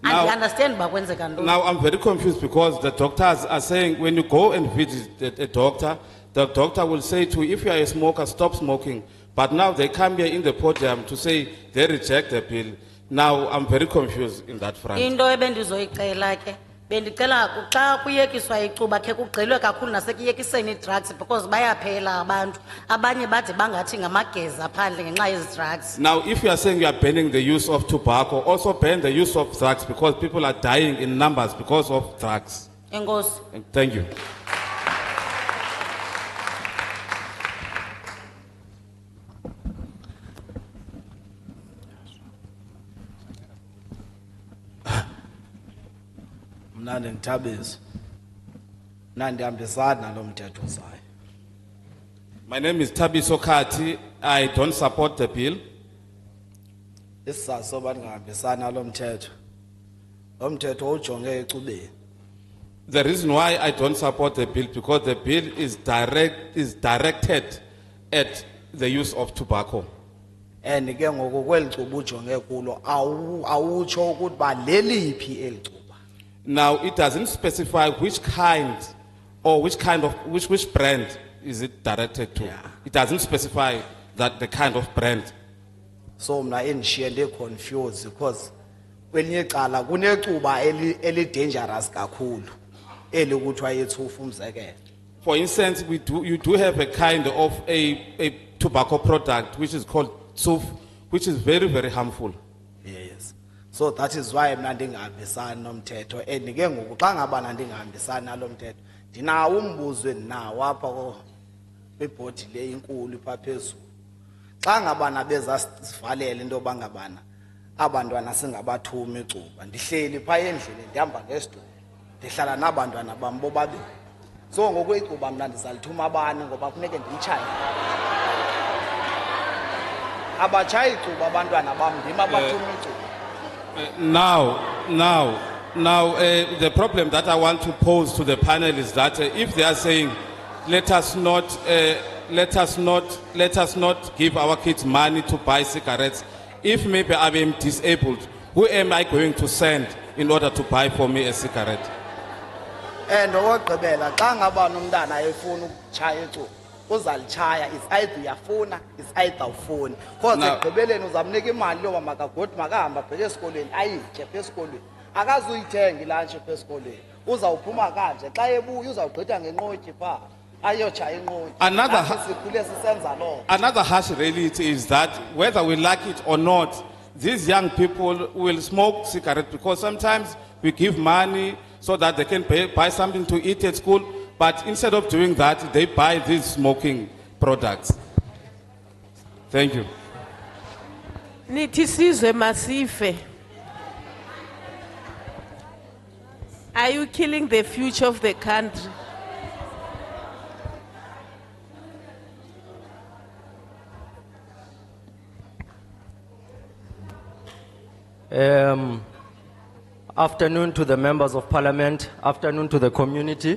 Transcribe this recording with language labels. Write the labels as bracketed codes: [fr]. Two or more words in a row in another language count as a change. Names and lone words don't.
[en] Now- [xh] andiunderstand uba kwenzeka ntoni. [en] Now I'm very confused because the doctors are saying when you go and visit a doctor, the doctor will say to you, if you are a smoker, stop smoking. But now they come here in the podium to say they reject the bill. Now I'm very confused in that front. [xh] Into ebendizoyicela ke bendicela xa kuyekiswa icuba khe kugqilwe kakhulu nasekuyekiseni ii-drugs because bayaphela abantu abanye bade bangathi ngamageza phandle ngenxa yezi drugs. [en] Now if you are saying you are banning the use of tobacco, also ban the use of drugs because people are dying in numbers because of drugs. [xh] Enkosi. [en] Thank you. [xh] Mna ndingithabisa. Mna ndihambisana nalo mthetho uzayo. [en] My name is Tabiso Kati. I don't support the bill. [xh] Isizathu soba ndingahambisani nalo mthetho. Lo mthetho ujonge ecubeni. [en] The reason why I don't support the bill because the bill is directed at the use of tobacco. [xh] And ke ngoku kweli cuba ujonge kulo awutsho ukuthi ba leliphi eli cuba. [en] Now it doesn't specify which kind or which brand is it directed to. Yeah. It doesn't specify that the kind of brand. [xh] So mna endishiye ndi-confused because kwelinye icala kunecuba eli dangerous kakhulu eli kuthiwa yethufu umzekelo. [en] For instance, you do have a kind of a tobacco product which is called tsuf, which is very, very harmful. Yes. So that is why [xh] mna ndingahambisani nomthetho and ke ngoku xa ngabana ndingahambisani nalo mthetho ndinawo umbuzo endinawo apha kwibhodi le inkulu pha phezulu. Xa ngabana bezasivalele into yoba ngabana abantwana singabathumi icuba ndihleli phaa endlini ndihamba ngesitulo ndihlala nabantwana bam bobabili. So ngoku icuba mna ndizalithuma abani ngoba funeke ndiyitshaye. Abatshayi icuba abantwana bam ndim abathuma icuba. [en] Now, the problem that I want to pose to the panel is that if they are saying, let us not give our kids money to buy cigarettes. If maybe I am disabled, who am I going to send in order to buy for me a cigarette? [xh] And okugqibela xa ngabana umntana efuna ukutshaya icuba uzalitshaya [en] is either [xh] uyafuna [en] is either [xh] ufuni because ekugqibeleni uzamnika imali yoba makagodi makahamba abheke esikolweni ayitye pha esikolweni akazuyithenga ilantshi pha esikolweni uzawuphuma kanje xa ebuya uzawugqitha ngenqotyi phaa ayotshaya inqotyi. Sikhule sisenza loo. [en] Another harsh reality is that whether we like it or not, these young people will smoke cigarettes because sometimes we give money so that they can buy something to eat at school. But instead of doing that, they buy these smoking products. Thank you. [xh] Nithi sizwe masife. [en] Are you killing the future of the country? Afternoon to the members of parliament, afternoon to the community.